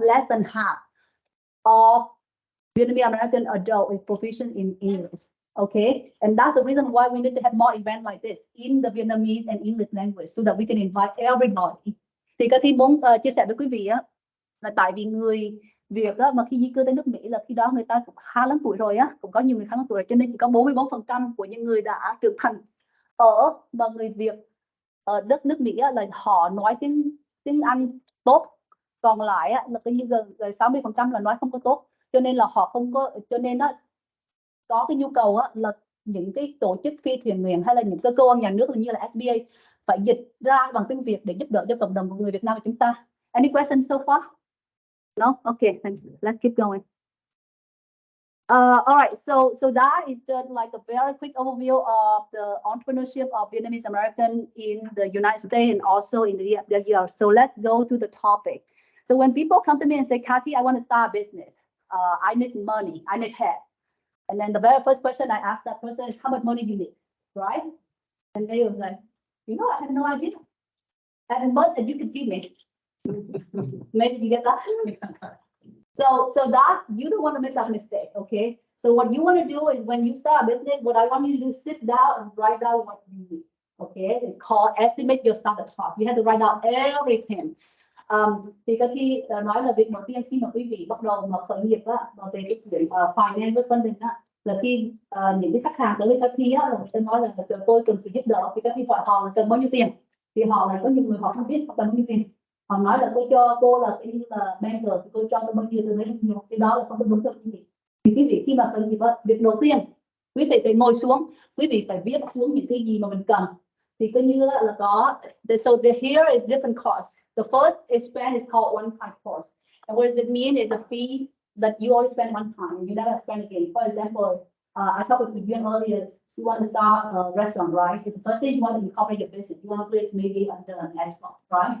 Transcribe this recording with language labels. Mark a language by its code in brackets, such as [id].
[en] Less than half of Vietnamese American adult is proficient in English. Okay, and that's the reason why we need to have more events like this in the Vietnamese and English language, so that we can invite everybody. [vi] Thì Cathy muốn chia sẻ với quý vị là tại vì người Việt mà khi di cư tới nước Mỹ là khi đó người ta cũng khá lớn tuổi rồi cũng có nhiều người khá lớn tuổi rồi, cho nên chỉ có 44% của những người đã trưởng thành mà người Việt ở đất nước Mỹ là họ nói tiếng Anh tốt, còn lại là coi như gần 60% là nói không có tốt, cho nên là họ không có, cho nên có cái nhu cầu là những cái tổ chức phi thiện nguyện hay là những cái cơ quan nhà nước như là SBA phải dịch ra bằng tiếng Việt để giúp đỡ cho cộng đồng của người Việt Nam của chúng ta. [en] Any questions so far? No? Okay, then let's keep going. All right, so that is just like a very quick overview of the entrepreneurship of Vietnamese American in the United States and also in the year. So let's go to the topic. So when people come to me and say, Kathy, I want to start a business. I need money, I need help. And then the very first question I ask that person is, how much money do you need, right? And they was like, I have no idea. And most that you could give me. Maybe you get that. So that you don't want to make that mistake, okay? So what you want to do is when you start a business, what I want you to do is sit down and write down what you need, okay? It's called estimate your startup cost. You have to write down everything. [vi] Thì cái khi nói là việc đầu tiên khi mà quý vị bắt đầu mà khởi nghiệp á, mà về cái chuyện finance với funding á, là khi những cái khách hàng tới với các khi á, là người ta nói là tôi cần sự giúp đỡ, thì các khi hỏi họ là cần bao nhiêu tiền, thì họ lại có nhiều người họ không biết họ cần bao nhiêu tiền. Họ nói là tôi cho cô là cái như là banker thì tôi cho tôi bao nhiêu tôi lấy nhiều, cái đó là không có đúng được quý vị. Thì quý vị khi mà khởi nghiệp á, việc đầu tiên quý vị phải ngồi xuống, quý vị phải viết xuống những cái gì mà mình cần. Thì coi như là có, [en] so here is different costs. The first expense is called one-time cost. And what does it mean is a fee that you always spend one time and you never spend again. For example, I talked with you earlier, you want to start a restaurant, right? So the first thing you want to incorporate your business, you want to do it maybe under an restaurant, right?